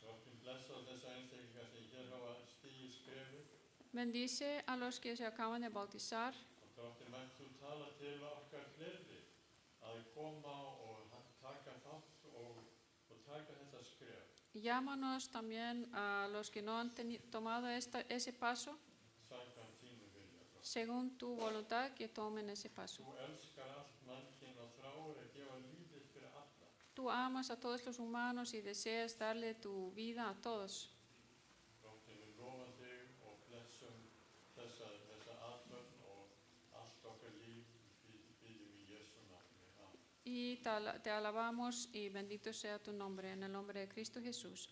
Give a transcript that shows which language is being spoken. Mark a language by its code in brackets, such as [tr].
[is] Drottinn blessa þessa einstaklinga sem hér hafa stigið skrefið [es] Bendice a los que se acaban de bautizar [is] og Drottinn mætt þú tala til okkar fleiri að koma og taka þátt og taka þetta skref. [es] Llámanos también a los que no han tomado ese paso, [is] Samkvæmt þínu vilja. [es] según tu voluntad, que tomen ese paso. [is] Þú elskar allt mannkyn og þráir að gefa lífið fyrir alla. [es] Tú amas a todos los humanos y deseas darle tu vida a todos. [is] Drottinn, við lofum þig og blessum þessa athöfn og allt okkar líf biðjum í Jesú nafni. Amen. [es] Y te alabamos y bendito sea tu nombre, en el nombre de Cristo Jesús.